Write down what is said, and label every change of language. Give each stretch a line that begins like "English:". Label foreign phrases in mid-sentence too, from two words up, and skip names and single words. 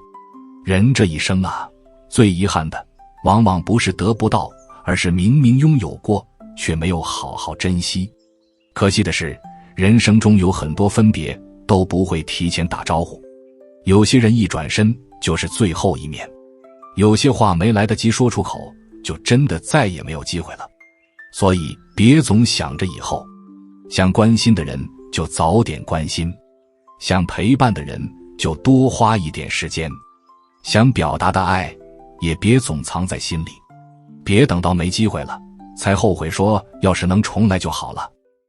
Chinese: 人這一生啊，最遺憾的往往不是得不到，而是明明擁有過，卻沒有好好珍惜。可惜的是，人生中有很多分別都不會提前打招呼。有些人一轉身就是最後一面，有些話沒來得及說出口，就真的再也沒有機會了。所以別總想着以後，想關心的人就早點關心，想陪伴的人就多花一點時間，想表達的愛也別總藏在心裡，別等到沒機會了才後悔說要是能重來就好了。